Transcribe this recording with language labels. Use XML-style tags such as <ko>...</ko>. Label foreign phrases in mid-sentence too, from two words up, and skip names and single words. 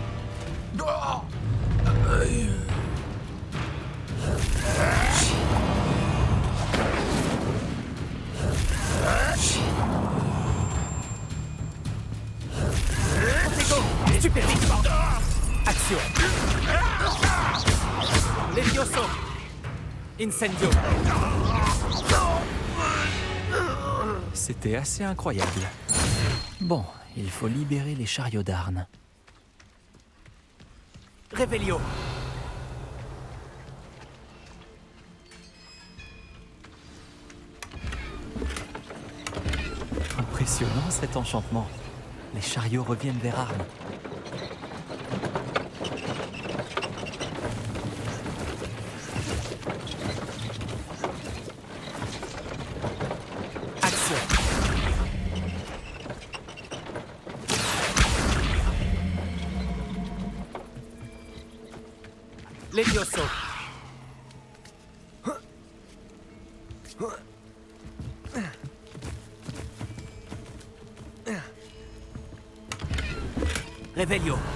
<fr>Protego. Super vite. Action. Levioso. Incendio. C'était assez incroyable. Bon, il faut libérer les chariots d'Arn. Revelio. Impressionnant cet enchantement. Les chariots reviennent vers Arn. Action. Levioso. Revelio.</fr>